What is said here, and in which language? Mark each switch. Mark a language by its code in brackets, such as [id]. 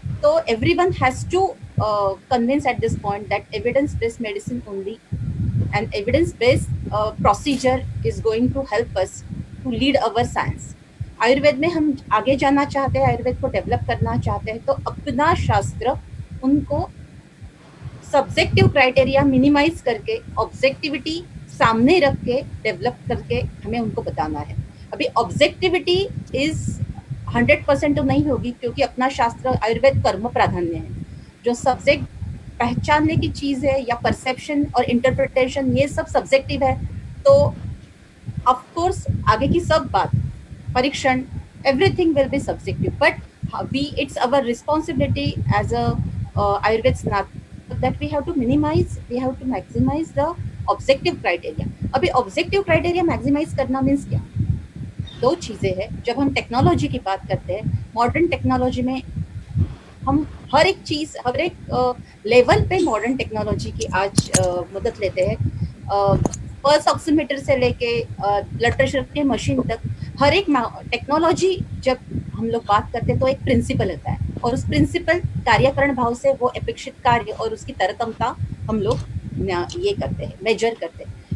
[en] तो everyone has to convince at this point that evidence-based medicine only and evidence-based procedure is going to help us to lead our science. [hi] Ayurveda में हम आगे जाना चाहते हैं, आयुर्वेद को डेवलप करना चाहते हैं, तो अपना शास्त्र उनको सब्जेक्टिव क्राइटेरिया मिनिमाइज करके ऑब्जेक्टिविटी सामने रख के डेवलप करके हमें उनको बताना है। अभी ऑब्जेक्टिविटी इज 100% तो नहीं होगी, क्योंकि अपना शास्त्र आयुर्वेद कर्म प्राधान्य है। जो सब्जेक्ट पहचानने की चीज़ है या परसेप्शन और इंटरप्रिटेशन, ये सब सब्जेक्टिव है, तो ऑफ कोर्स आगे की सब बात, परीक्षण, [en] Everything will be subjective, but we it's our responsibility as a Ayurveda that we have to maximize the objective criteria. [hi] अभी ऑब्जेक्टिव क्राइटेरिया मैक्सिमाइज करना मीन्स क्या? दो चीज़ें हैं. जब हम टेक्नोलॉजी की बात करते हैं, मॉडर्न टेक्नोलॉजी में हम हर एक चीज़, हर एक लेवल पे मॉडर्न टेक्नोलॉजी की आज मदद लेते हैं. पल्स ऑक्सीमीटर से लेके ब्लड प्रेशर के मशीन तक हर एक टेक्नोलॉजी जब हम लोग बात करते हैं तो एक प्रिंसिपल होता है, और उस प्रिंसिपल कार्यकरण भाव से वो अपेक्षित कार्य और उसकी तरतमता हम लोग ये करते हैं, मेजर करते हैं.